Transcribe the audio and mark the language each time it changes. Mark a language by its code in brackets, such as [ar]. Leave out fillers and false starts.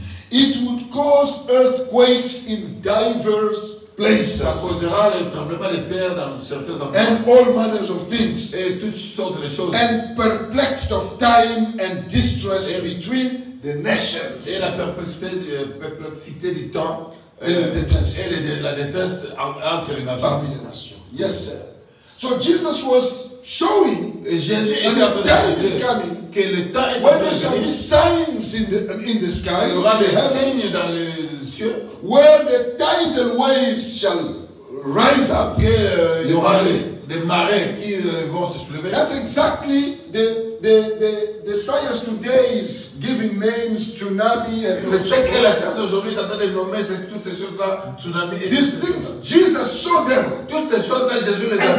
[en] It would cause earthquakes in diverse [fr] Ça [en] places [fr] causera le tremblement de terre dans certains endroits. [en] and all manners of things, [fr] Et toutes sortes de choses. [en] and perplexed of time and distress between the nations. [fr] Et la perplexité du temps Et la détresse. et la détresse entre les nations. Parmi les nations. [en] Yes, sir. So Jesus was showing [fr] Et Jésus [en] that [fr] était en [en] the [fr] train [en] time [fr] de [en] is [fr] dire [en] coming [fr] que le temps est en [en] when [fr] train [en] there [fr] de [en] shall be [fr] venir. [en] signs in the [fr] Il [en] skies, [fr] y aura [en] in the [fr] des signes [en] heavens, [fr] dans les cieux, [en] where the tidal waves shall rise up. [fr] qu'il y aura des marées qui vont se soulever. [en] That's exactly the science today is giving names, tsunami, and [fr] C'est ce que la science aujourd'hui est en train de nommer, c'est toutes ces choses-là, tsunami et [en] these [fr] toutes ces [en] things. [fr] choses-là. [en] Jesus saw them [fr] Toutes ces choses-là, Jésus les a